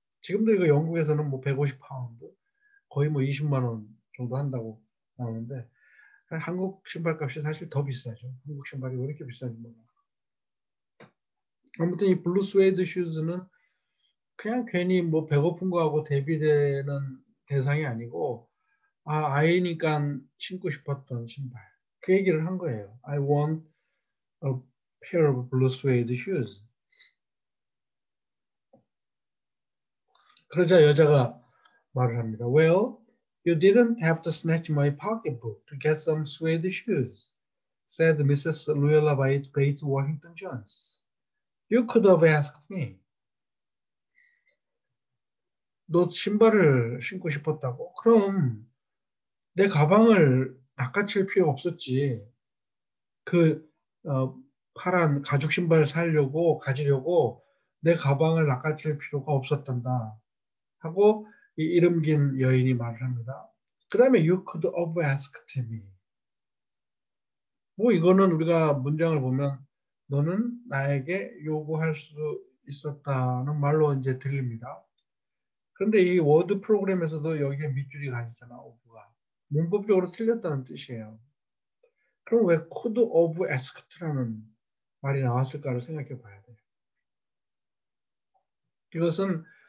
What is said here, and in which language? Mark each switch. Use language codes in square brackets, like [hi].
[ko] 지금도 이거 영국에서는 뭐 150파운드, 거의 뭐 20만 원 정도 한다고 나오는데 한국 신발값이 사실 더 비싸죠. 한국 신발이 왜 이렇게 비싼지 몰라요. 아무튼 이 블루 스웨이드 슈즈는 그냥 괜히 뭐 배고픈 거하고 대비되는 대상이 아니고 아이니까 신고 싶었던 신발. 그 얘기를 한 거예요. [en] I want a pair of blue suede shoes. [ko] 그러자 여자가 말을 합니다. [en] Well, you didn't have to snatch my pocketbook to get some suede shoes, said Mrs. Luella Bates Washington Jones. You could have asked me. [ko] 너 신발을 신고 싶었다고? 그럼 내 가방을 낚아챌 필요가 없었지. 그 파란 가죽 신발 가지려고 내 가방을 낚아챌 필요가 없었단다. 하고 이 이름 긴 여인이 말을 합니다. 그 다음에 [en] you could have asked me. [ko] 뭐 이거는 우리가 문장을 보면 너는 나에게 요구할 수 있었다는 말로 이제 들립니다. 그런데 이 워드 프로그램에서도 여기에 밑줄이 가 있잖아, of가. 문법적으로 틀렸다는 뜻이에요. 그럼 왜 could have asked라는 말이 나왔을까를 생각해 봐야 돼요. 이것은